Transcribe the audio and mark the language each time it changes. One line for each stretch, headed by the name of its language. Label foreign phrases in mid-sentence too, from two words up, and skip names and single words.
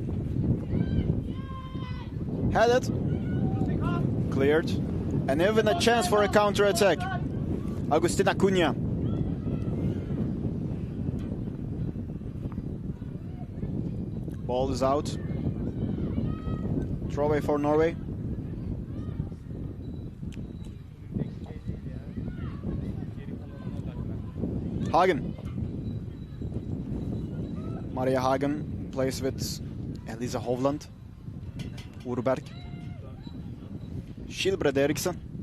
English: Had it. Cleared. And even a chance for a counter-attack. Agustin Acuna. Ball is out. Throwaway for Norway. Hagen. Maria Hagen plays with Elisa Hovland. Urberg. Skilbred Eriksen.